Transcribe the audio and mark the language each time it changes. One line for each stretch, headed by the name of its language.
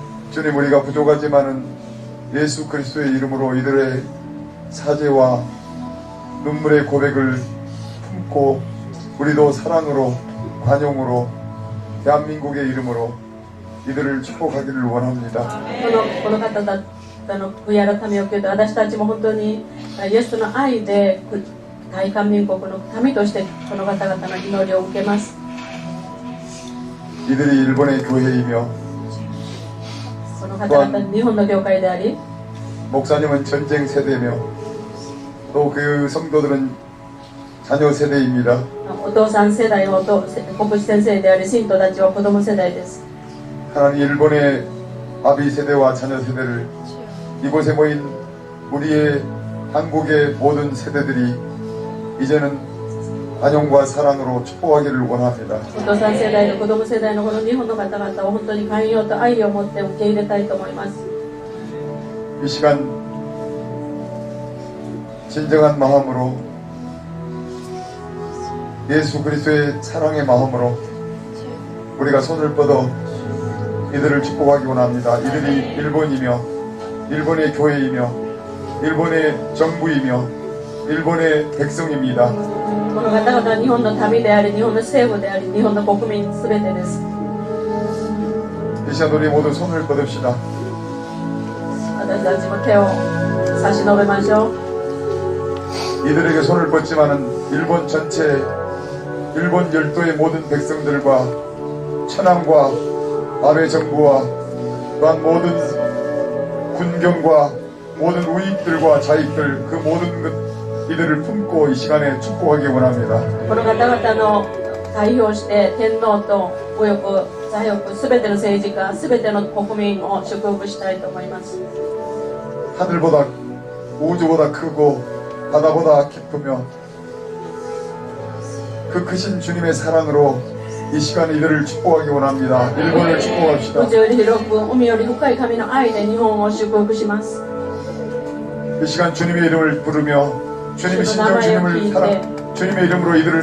Korean: 주님, 우리가 부족하지만은 예수 그리스도의 이름으로 이들의 사죄와 눈물의 고백을 품고 우리도 사랑으로 관용으로 대한민국의 이름으로 이들을 축복하기를 원합니다.
Japanese: この方々の悔い改めを受けて、私たちも本当にイエスの愛で大韓民国の民としてこの方々の祈りを受けます。
Korean: 이들이 일본의 교회이며
Japanese: この方々日本の教会であり、
Korean: 목사님은 전쟁 세대며 또 그 성도들은 자녀 세대입니다.
Japanese: お父さん世代の牧師先生であり、信徒たちは子供世代です。
Korean: 하나님, 일본의 아비 세대와 자녀 세대를 이곳에 모인 우리의 한국의 모든 세대들이 이제는 관용과 사랑으로 축복하기를 원합니다.
Japanese: お父さん世代の子供世代のこの日本の方々を本当に寛容と愛を持って受け入れたいと思います。
Korean: 이 시간 진정한 마음으로 예수 그리스도의 사랑의 마음으로 우리가 손을 뻗어 이들을 축복하기 원합니다. 이들이 일본이며 일본의 교회이며 일본의 정부이며 일본의 백성입니다.
Japanese: この方々は日本の民であり、日本の政府であり、日本の国民すべてです。
Korean: 이 시간 우리 모두 손을 뻗읍시다.
Japanese: 私たちも手を差し伸べましょう。
Korean: 이들에게 손을 뻗지만은 일본 전체 일본 열도의 모든 백성들과 천황과 아베 정부와 또한 모든 군경과 모든 우익들과 자익들 그 모든 것 이들을 품고 이 시간에 축복하기 원합니다.
Japanese: この方々の代表して天皇と右翼、左翼、すべての政治家、すべての国民を祝福したいと思います。
Korean: 하늘보다 우주보다 크고 바다보다 깊으며 그 크신 주님의 사랑으로 이 시간 이들을 축복하기 원합니다. 일본을 축복합시다.
Japanese: 宇宙より広く、海より深い神の愛で日本を祝福します。
Korean: 이 시간 주님의 이름을 부르며 주님의 신정 주님의 이름으로 이들을